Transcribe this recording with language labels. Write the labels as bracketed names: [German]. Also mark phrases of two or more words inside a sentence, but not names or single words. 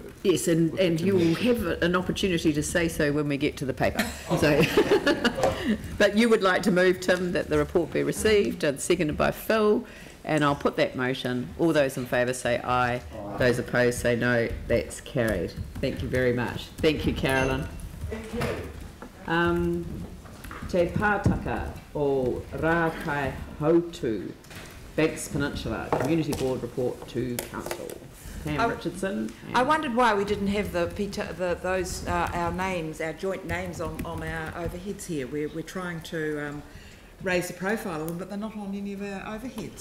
[English] Yes, and you will have an opportunity to say so when we get to the paper. So, but you would like to move, Tim, that the report be received, and seconded by Phil, and I'll put that motion. All those in favour say aye. Those opposed say no. That's carried. Thank you very much. Thank you, Carolyn. Te pātaka o rā kai hautu, Banks Peninsula Community Board report to Council. Pam Richardson. I wondered why we didn't have our names, our joint names on our overheads here. We're trying to raise the profile of them, but they're not on any of our overheads.